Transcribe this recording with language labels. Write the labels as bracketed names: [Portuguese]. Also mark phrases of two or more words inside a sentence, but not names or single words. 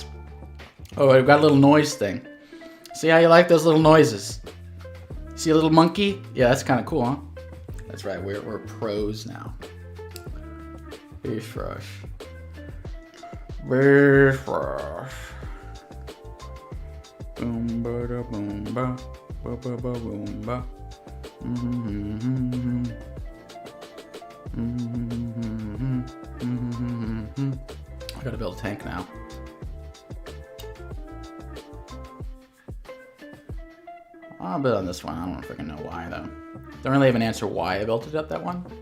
[English] Oh, I've got a little noise thing. See how you like those little noises? See a little monkey? Yeah, that's kind of cool, huh? That's right, we're pros now. Beef rush. Beef rush. Boom ba da boom ba ba ba ba boom ba. I gotta build a tank now. I'll build on this one. I don't freaking know why though. Don't really have an answer why I built it up that one.